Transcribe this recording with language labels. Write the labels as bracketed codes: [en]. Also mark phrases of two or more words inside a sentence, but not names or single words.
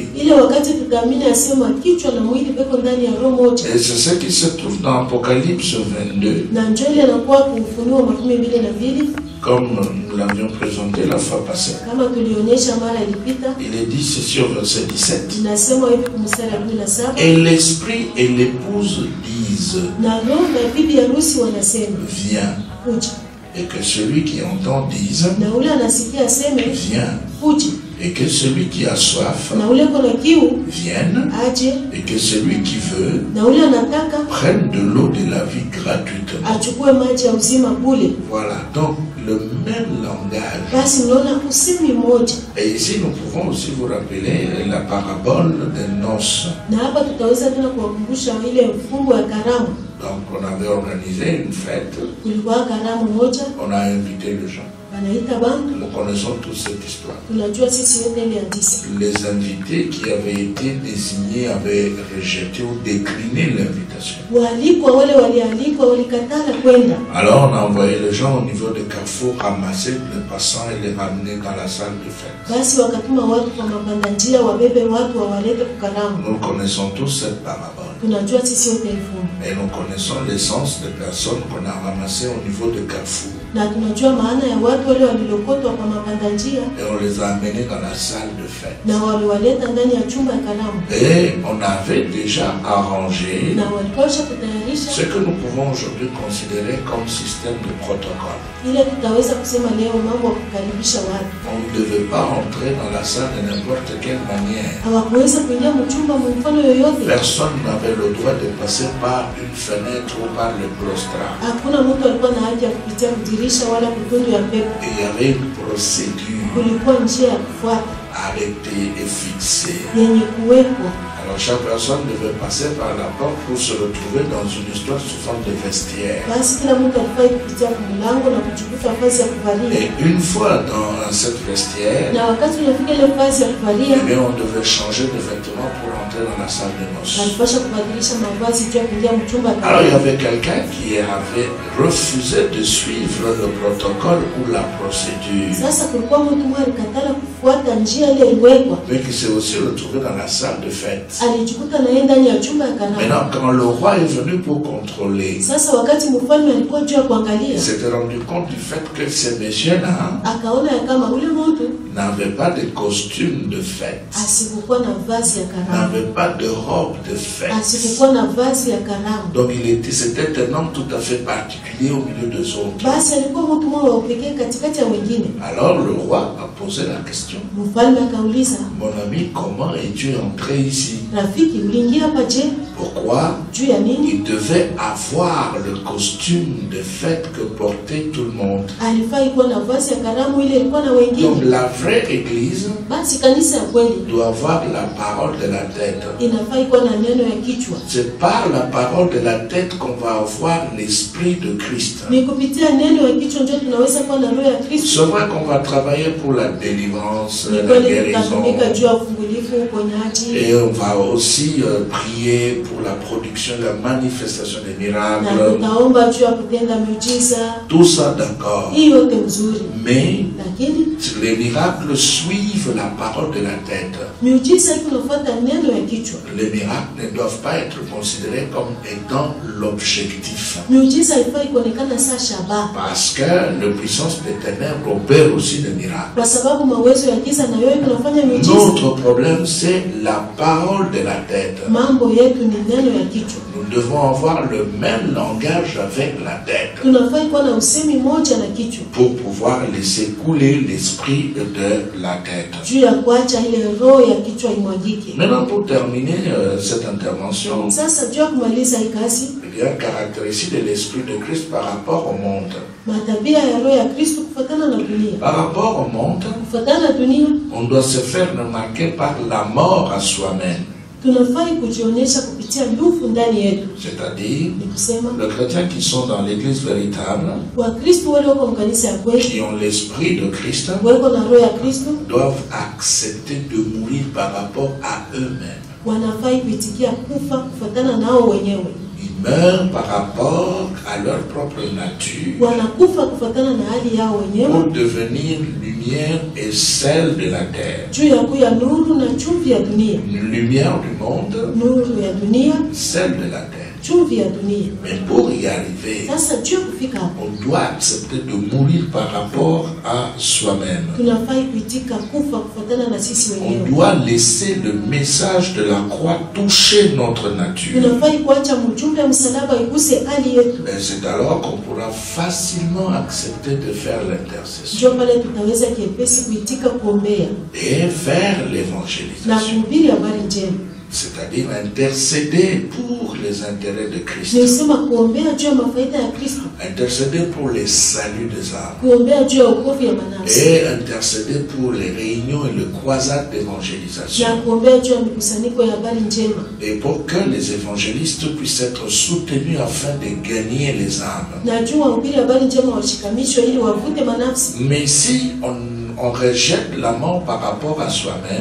[sw] Ile wakati tutaamini asema kichwa na mwili beko ndani ya roho moja. [fr] Et c'est ce qui se trouve dans Apocalypse 22, [sw] Na ndio ile anakuwa kufunuo 22 [fr] comme nous l'avions présenté la fois passée. [sw] kama tulionyesha mara ilipita. [fr] Il est dit ceci au verset 17. [sw] Inasema hivi kumstari wa 17, [fr] Et l'esprit et l'épouse disent, [sw] na roho na bibi harusi wanasema [fr] viens. [sw] kuja, [fr] Et que celui qui entend dise, [sw] na ule anasikia aseme [fr] viens. [sw] kuja, [fr] Et que celui qui a soif [sw] na ule kona kiu [fr] vienne. [sw] aje, [fr] Et que celui qui veut [sw] na ule anataka [fr] prenne de l'eau de la vie gratuitement. [sw] achukue maji ya uzima bure. [fr] Voilà, donc le même langage. [sw] Basi unaona usemi moja, [fr] Et ici, nous pouvons aussi vous rappeler la parabole des noces. [sw] na hapa tutaweza tena kuwakumbusha ile mfungo ya karamu. [fr] Donc on avait organisé une fête, [sw] kulikuwa karamu moja, [fr] on a invité les gens. [sw] wanaita bantu. [fr] Nous connaissons toute cette histoire. [sw] Tunajua sisi yote ile hadithi. [fr] Les invités qui avaient été désignés avaient rejeté ou décliné l'invitation. [sw] Waalikwa wale walialikwa walikatala kwenda. [fr] Alors on a envoyé les gens au niveau de Carrefour ramasser les passants et les ramener dans la salle de fête. [sw] Basi wakatuma watu kwa mabanda njia wabebe watu wawalete kukaramu. [fr] Nous connaissons tous cette parabole. [sw] Tunajua sisi yote ifumu. [fr] Et nous connaissons l'essence des personnes qu'on a ramassées au niveau de Carrefour. [sw] Na tunajua maana ya watu wale walilokotwa kwa mabanda njia. [fr] Et on les a amenés dans la salle de fête. [sw] Na waliwaleta ndani ya chumba ya karamu. [fr] Et on avait déjà arrangé [sw] Na walikosha kutayarisha [fr] ce que nous pouvons aujourd'hui considérer comme système de protocole. [sw] ile tutaweza kusema leo mambo ya kukaribisha watu. [fr] On ne devait pas entrer dans la salle de n'importe quelle manière. [sw] Hawakuweza kuingia mchumba mfano yoyote. [fr] Personne n'avait le droit de passer par une fenêtre ou par le claustral. [sw] Hakuna mtu alikuwa na haja ya kupitia kudirisha wala kutundu ya pepo. [fr] Et il y avait une procédure [sw] Kulikuwa njia ya kufuata [fr] arrêtée et fixée. [sw] yenye kuwekwa. [fr] Alors chaque personne devait passer par la porte pour se retrouver dans une histoire sous forme de vestiaire. [sw] Basi kila mtu alifai kupitia kwa mlango na kuchukua nafasi ya kuvalia. [fr] Et une fois dans cette vestiaire, [sw] Na wakati unafika ile nafasi ya kuvalia, [fr] eh bien, on devait changer de vêtements pour entrer dans la salle de noces. [sw] alipasha kubadilisha mavazi juu ya kuingia mchumba. [fr] Alors il y avait quelqu'un qui avait refusé de suivre le protocole ou la procédure, [sw] Sasa kulikuwa mtu mmoja alikatala kufuata njia ile iliwekwa. [fr] mais qui s'est aussi retrouvé dans la salle de fête. [sw] Alijikuta naye ndani ya chumba ya karamu. [fr] Maintenant, quand le roi est venu pour contrôler, [sw] Sasa wakati mfalme alikuwa juu ya kuangalia, [fr] il s'était rendu compte du fait que ces messieurs-là [sw] akaona ya kama ule mtu [fr] n'avaient pas de costume de fête, [sw] asikukuwa na vazi ya karamu. [fr] n'avaient pas de robe de fête. [sw] Asikukuwa na vazi ya karamu. [fr] Donc c'était un homme tout à fait particulier au milieu des autres. [sw] Basi alikuwa mtu mmoja wa upekee katikati ya wengine. [fr] Alors le roi a posé la question: [sw] Mfalme akauliza, [fr] mon ami, comment es-tu entré ici? [sw] rafiki, uliingia hapa je? [fr] Pourquoi? [sw] Juu ya nini? [fr] Il devait avoir le costume de fête que portait tout le monde. [sw] Alifai kuwa na vazi ya karamu ile ilikuwa na [fr] Donc [sw] wengine. [fr] la vraie église [sw] Basi kanisa ya kweli [fr] doit avoir la parole de la tête. [sw] inafai kuwa na neno ya kichwa. [fr] C'est par la parole de la tête qu'on va avoir l'esprit de Christ. [sw] Ni kupitia neno ya kichwa ndio tunaweza kuwa na roho ya Kristo. [fr] C'est vrai qu'on va travailler pour la délivrance, [sw] Ni [fr] la [sw] kweli [fr] guérison. [sw] tutatumika juu ya ufungulifu, uponyaji. [fr] Et on va aussi prier pour la production, la manifestation des [sw] Na [fr] miracles. [sw] tutaomba juu ya kutenda miujiza. [fr] Tout ça d'accord. [sw] Hii yote mzuri. [fr] Mais [sw] Lakini [fr] les miracles suivent la parole de la tête. [sw] miujiza hii tunafuata neno ya kichwa. [fr] Les miracles ne doivent pas être considérés comme étant l'objectif. [sw] Miujiza haifai kuonekana saa shabaha. [fr] Parce que le puissance des ténèbres opère aussi des miracles. [sw] Kwa sababu mawezo ya giza na yote tunafanya miujiza. [fr] Notre problème, c'est la parole de la tête. [sw] Mambo yetu ni neno ya kichwa. [fr] Nous devons avoir le même langage avec la tête [sw] Tunafai kuwa na usemi moja na kichwa. [fr] pour pouvoir laisser couler l'esprit de la tête. [sw] Juu ya kuacha ile roho ya kichwa imwagike. [fr] Maintenant, pour terminer cette intervention, [sw] Sasa juu ya kumaliza hii kazi, [fr] il y a une caractéristique de l'esprit de Christ par rapport au monde. [sw] matabia ya roho ya Kristo kufuatana na dunia. [fr] Par rapport au monde, [sw] Kufuatana na dunia, [fr] on doit se faire remarquer par la mort à soi-même. [sw] tunafai kujionyesha kupitia lufu ndani yetu. [fr] C'est-à-dire, [sw] Ni kusema [fr] les chrétiens qui sont dans l'église véritable, [sw] Wakristo wale wako mkanisa ya kweli, [fr] qui ont l'esprit de Christ, [sw] wako na roho ya Kristo, [fr] doivent accepter de mourir par rapport à eux-mêmes. [sw] wanafai kuitikia kufa kufuatana nao wenyewe. [fr] Ils meurent par rapport à leur propre nature [sw] Wanakufa kufuatana na hali yao [fr] pour [sw] wenyewe, [fr] devenir lumière et sel de la terre. [sw] juu ya kuya nuru na chumvi ya dunia. [fr] Une lumière du monde, [sw] Nuru ya dunia, [fr] sel de la terre. [sw] chumvi ya dunia. [fr] Mais pour y arriver, [sw] Sasa juu ya kufika hapo, [fr] on doit accepter de mourir par rapport à soi-même. [sw] tunafai kuitika kufa kufuatana na sisi [fr] On [sw] wenyewe. [fr] doit laisser le message de la croix toucher notre nature. [sw] Tunafai kuacha mjumbe wa msalaba iguse hali yetu. [fr] Mais c'est alors qu'on pourra facilement accepter de faire l'intercession [sw] Ndio pale tutaweza kiepesi kuitika kuombea [fr] et faire [sw] na [fr] l'évangélisation. [sw] kuhubiri habari njema. [fr] C'est-à-dire intercéder pour les intérêts de Christ. [sw] Nilisema kuombea juu ya mafaida ya Kristo. [fr] Intercéder pour les saluts des âmes. [sw] Kuombea juu ya wokovu ya manafsi. [fr] Et intercéder pour les réunions et le croisade d'évangélisation. [sw] Na kuombea juu ya mikusanyiko ya habari njema. [fr] Et pour que les évangélistes puissent être soutenus afin de gagner les âmes. [sw] Na juu wahubiri habari njema washikamishwe ili wavute manafsi. [fr] Mais si on rejette la mort par rapport à soi-même,